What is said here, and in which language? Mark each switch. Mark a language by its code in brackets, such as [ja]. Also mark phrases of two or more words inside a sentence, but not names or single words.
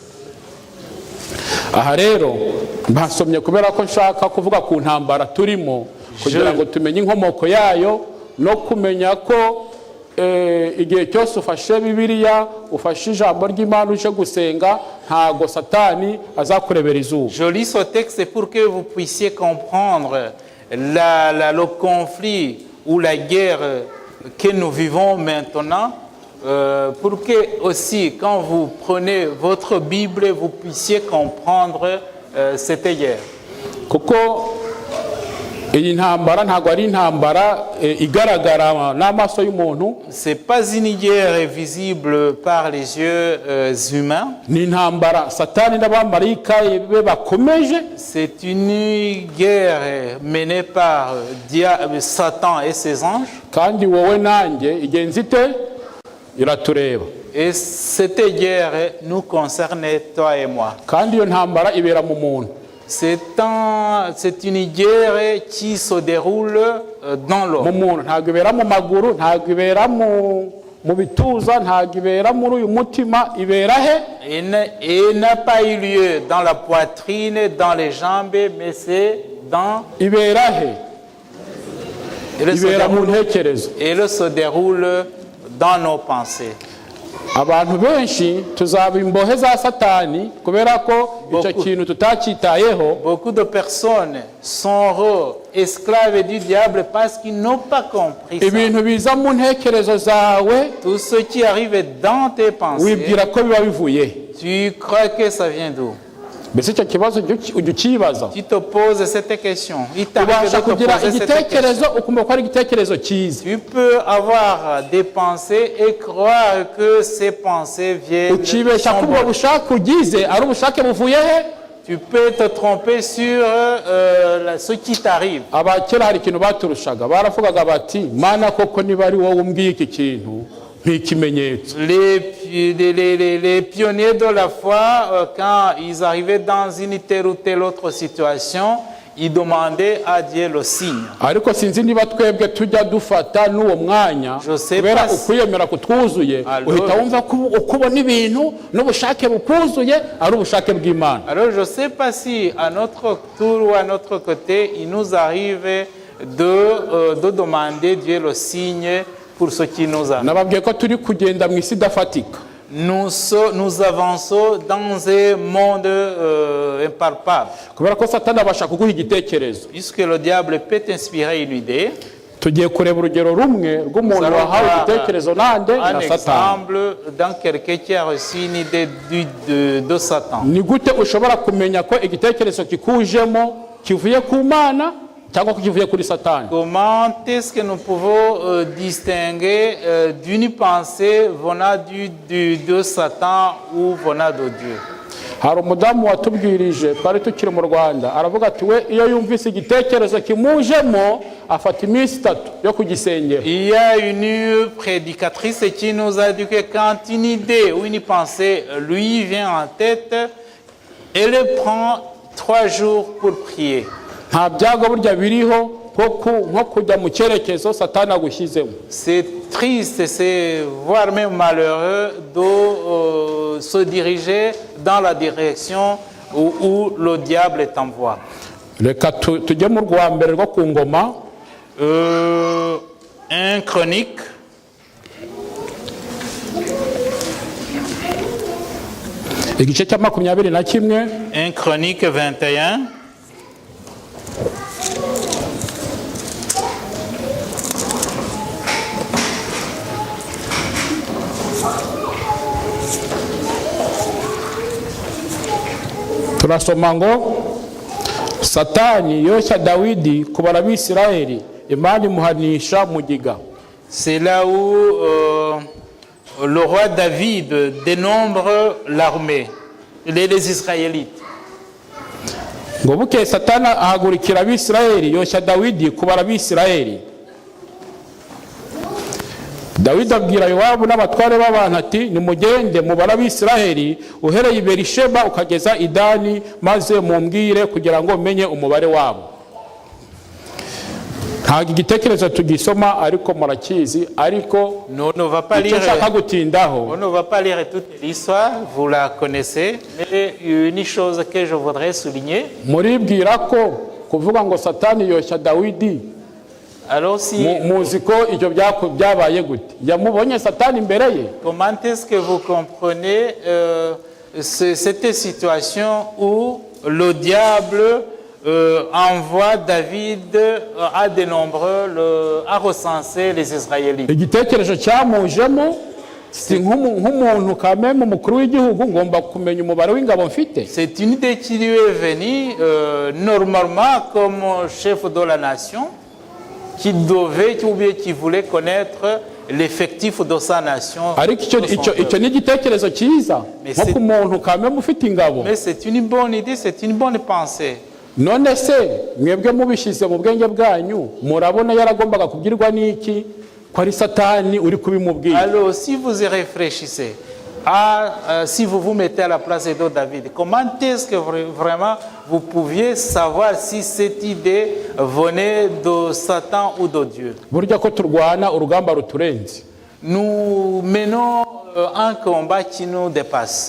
[rw] Aha rero basomye kubera ko nshaka kuvuga ku ntambara turimo kugira ngo tumenye inkomoko yayo no kumenya ko igihe cyose ufashe Bibiliya ufashe ijambo ry'Imana uje gusenga ntago Satani azakurebera izuba. [fr] Je lis ce texte pour que vous puissiez comprendre le conflit ou la guerre que nous vivons maintenant, pour que aussi quand vous prenez votre Bible vous puissiez comprendre cette guerre. [rw] Kuko iyi ntambara ntago ari intambara igaragara n'amaso y'umuntu. [fr] C'est pas une guerre visible par les yeux humains. [rw] Ni intambara Satani n'abamarayika be bakomeje. [fr] C'est une guerre menée par Satan et ses anges. [rw] Kandi wowe nanjye igenzite iratureba. [fr] Et cette guerre nous concerne toi et moi. [rw] Kandi iyo ntambara ibera mu muntu. [fr] C'est une guerre qui se déroule dans l'homme. [rw] Mu muntu ntago ibera mu maguru, ntago ibera mu bituza, ntago ibera muri uyu mutima, ibera he? [fr] Et n'a pas eu lieu dans la poitrine, dans les jambes, mais c'est dans... [rw] Ibera he? Ibera mu ntekerezo. [fr] Et elle se déroule dans nos pensées. [rw] Abantu benshi tuzaba imbohe za Satani kubera ko icyo kintu tutacyitayeho. [fr] Beaucoup de personnes sont esclaves du diable parce qu'ils n'ont pas compris ça. [rw] Ibintu biza mu ntekerezo zawe, [fr] tout ce qui arrive dans tes pensées, [rw] wibwira ko biba bivuye. [fr] Tu crois que ça vient d'où? [rw] Mbese icyo kibazo ukibaza. [fr] Tu te poses cette question. [rw] Ubasha kugira igitekerezo ukumva ko ari igitekerezo cyiza. [fr] Tu peux avoir des pensées et croire que ces pensées viennent de [rw] ukibeshya ko ubwo bushake ugize ari ubushake buvuye he? [fr] Tu peux te tromper sur ce qui t'arrive. [rw] Abakera hari ikintu baturushaga baravugaga bati mana koko niba ari wowe umbwiye iki kintu nk'ikimenyetso. [fr] Les pionniers de la foi, quand ils arrivaient dans une telle ou telle autre situation, ils demandaient à Dieu le signe. [rw] Ariko sinzi niba twebwe tujya dufata n'uwo mwanya kubera ukwiyemera kutwuzuye uhita wumva ko ukubona ibintu n'ubushake bukuzuye ari ubushake bw'Imana. [fr] Alors je sais pas si à notre tour ou à notre côté il nous arrive de demander Dieu le signe pour ce qui nous arrive. [rw] Nababwiye ko turi kugenda mu isi idafatika. [fr] Nous avançons dans un monde impalpable. [rw] Kubera ko Satani abasha kuguha igitekerezo. [fr] Puisque le diable peut t'inspirer une idée. [rw] Tugiye kureba urugero rumwe rw'umuntu wahawe igitekerezo nande na Satani. [fr] Un exemple dans quelqu'un qui a reçu une idée de Satan. [rw] Ni gute ushobora kumenya ko igitekerezo kikujemo kivuye ku Mana cyangwa ko kivuye kuri Satani? [fr] Comment est-ce que nous pouvons distinguer d'une pensée venant de Satan ou venant de Dieu? [rw] Hari umudamu watubwirije twari tukiri mu Rwanda aravuga ati we iyo yumvise igitekerezo kimujemo afata iminsi 3 yo kugisengera. [fr] Il y a une prédicatrice qui nous a dit que quand une idée ou une pensée lui vient en tête, elle prend 3 jours pour prier. [rw] Nta byago burya biriho nko kujya mu cyerekezo Satani agushyizemo. [fr] C'est triste, c'est voire même malheureux de se diriger dans la direction où le diable t'envoie. [rw] Reka tujye mu rwa mbere rwo ku ngoma. [fr] Un Chronique. [rw] Igice cya 21. [fr] Un Chronique 21. [rw] Turasoma ngo Satani yoshya Dawidi kubara Abisirayeli Imana imuhanisha mugiga. [fr] C'est là où le roi David dénombre l'armée, les Israélites. [rw] Ngo buke Satani ahagurikira Abisirayeli yoshya Dawidi kubara Abisirayeli. dawidi abwira yowabu n'abatware b'abantu ati nimugende mubara abisiraheli uhereye i berisheba ukageza i dani maze mumbwire kugira ngo menye umubare wabo. ntabwo igitekerezo tugisoma ariko murakizi, ariko icyo nshaka gutindaho. [fr] On ne va pas lire toute l'histoire, vous la connaissez, mais une chose que je voudrais souligner. [rw] Muribwira ko kuvuga ngo satani yoshya dawidi, [fr] alors si [rw] muzi ko ibyo byabaye gute? Yamubonye satani imbere ye. [fr] Comment est-ce que vous comprenez cette situation où le diable envoie David à de nombreux à recenser les Israélites? [rw] Igitekerezo cyamujemo si nk'umuntu kameme umukuru w'igihugu ngomba kumenya umubare w'ingabo mfite. [fr] C'est une idée qui lui est venue normalement comme chef de la nation, qui devait ou bien qui voulait connaître l'effectif de sa nation. [rw] Ariko icyo ni igitekerezo cyiza nko ku muntu kameme ufite ingabo. [fr] Mais c'est une bonne idée, c'est une bonne pensée. [rw] None se mwebwe mubishyize mu bwenge bwanyu murabona yaragombaga kubwirwa n'iki ko ari satani uri kubimubwira? [fr] Alors si vous y réfléchissez, si vous vous mettez à la place de David, comment est-ce que vraiment vous pouviez savoir si cette idée venait de Satan ou de Dieu? [rw] Burya ko turwana urugamba ruturenze. [fr] Nous menons un combat qui nous dépasse.